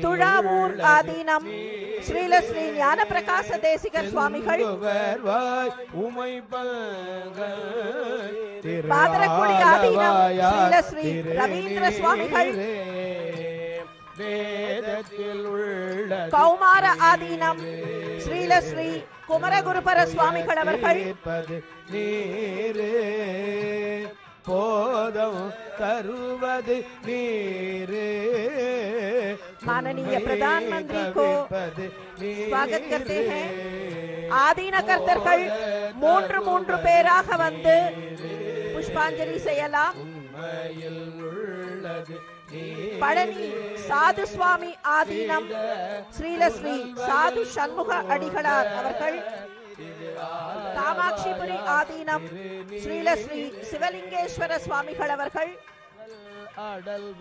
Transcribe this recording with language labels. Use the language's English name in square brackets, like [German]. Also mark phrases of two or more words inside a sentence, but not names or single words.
[Tamil] துழாவூர் ஆதீனம் ஸ்ரீலஸ்ரீ ஞான பிரகாச தேசிகர் சுவாமிகள், பாதரக்குடி ஆதீனம் ஸ்ரீலஸ்ரீ ரவீந்திர சுவாமிகள், கௌமார ஆதீனம் ஸ்ரீலஸ்ரீ குமரகுருபர சுவாமிகள் அவர்கள், போதம் தருவது நீரு. [Hindi] माननीय प्रधानमंत्री को स्वागत करते हैं. [Tamil] ஆதீன கர்த்தர்கள் மூன்று பேராக வந்து புஷ்பாஞ்சலி செய்யலாம். பழனி சாது சுவாமி ஆதீனம் ஸ்ரீலஸ்ரீ சாது சண்முக அடிகளார் அவர்கள், காமாட்சிபுரி ஆதீனம் ஸ்ரீலஸ்ரீ சிவலிங்கேஸ்வர சுவாமிகள் அவர்கள்,